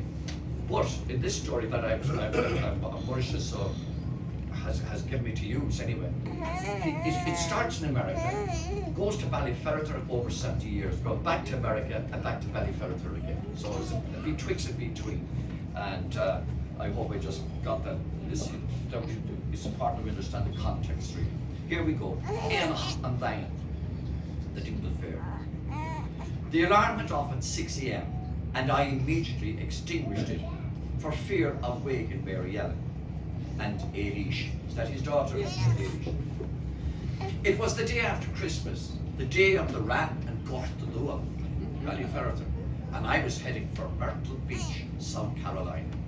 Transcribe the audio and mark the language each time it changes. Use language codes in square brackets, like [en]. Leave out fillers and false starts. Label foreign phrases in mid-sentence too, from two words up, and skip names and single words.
[en] But in this story that Maurice has given me to use anyway, it starts in America, goes to Ballyferriter over 70 years, goes back to America and back to Ballyferriter again. So it's a tweaks in between. And I hope I just got that. It's important to understand the context really. Here we go. Éanach an Bhain, the Dingle Fair. The alarm went off at 6 a.m. and I immediately extinguished it for fear of waking Mary Ellen and Eilish. Is that his daughter? Eilish. It was the day after Christmas, the day of the Ran and Gort the Dua, Ballyferriter, and I was heading for Myrtle Beach, South Carolina.